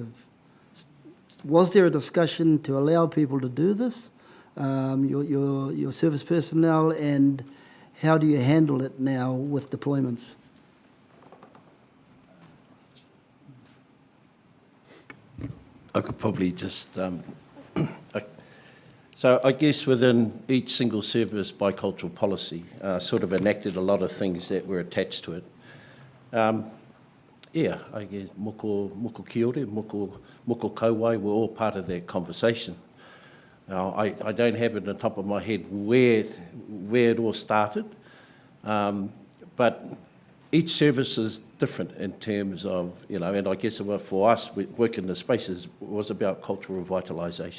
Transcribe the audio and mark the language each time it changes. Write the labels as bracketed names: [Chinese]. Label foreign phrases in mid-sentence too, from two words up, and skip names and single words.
[English] Was there a discussion to allow people to do this, your service personnel, and how do you handle it now with deployments? I could probably just... So I guess within each single service bicultural policy sort of enacted a lot of things that were attached to it. Yeah, I guess [Māori] moko kiore, moko kauai [English] were all part of that conversation. Now, I don't have it on the top of my head where it all started, but each service is different in terms of, you know, and I guess for us, working in the spaces was about cultural revitalisation.